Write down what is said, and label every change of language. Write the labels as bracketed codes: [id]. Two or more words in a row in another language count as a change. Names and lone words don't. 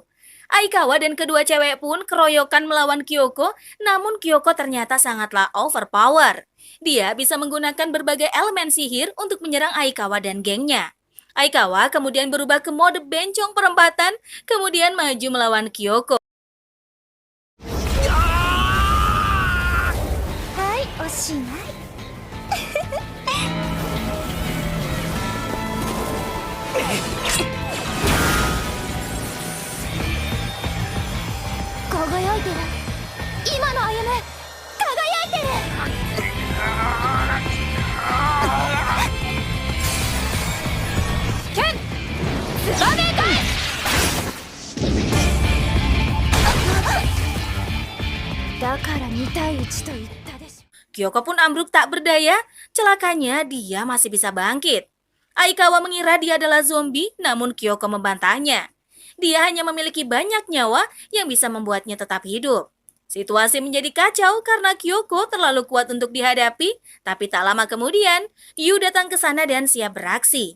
[id] Aikawa dan kedua cewek pun keroyokan melawan Kyoko, namun Kyoko ternyata sangatlah overpower. Dia bisa menggunakan berbagai elemen sihir untuk menyerang Aikawa dan gengnya. Aikawa kemudian berubah ke mode bencong perempatan, kemudian maju melawan Kyoko. [ja] はいおしまい輝いてる今の歩夢輝いてる剣ツバメ返だから2対1と言ったでしょ [id] Kyoko pun ambruk tak berdaya, celakanya dia masih bisa bangkit. Aikawa mengira dia adalah zombie, namun Kyoko membantahnya. Dia hanya memiliki banyak nyawa yang bisa membuatnya tetap hidup. Situasi menjadi kacau karena Kyoko terlalu kuat untuk dihadapi, tapi tak lama kemudian, Yu datang ke sana dan siap beraksi.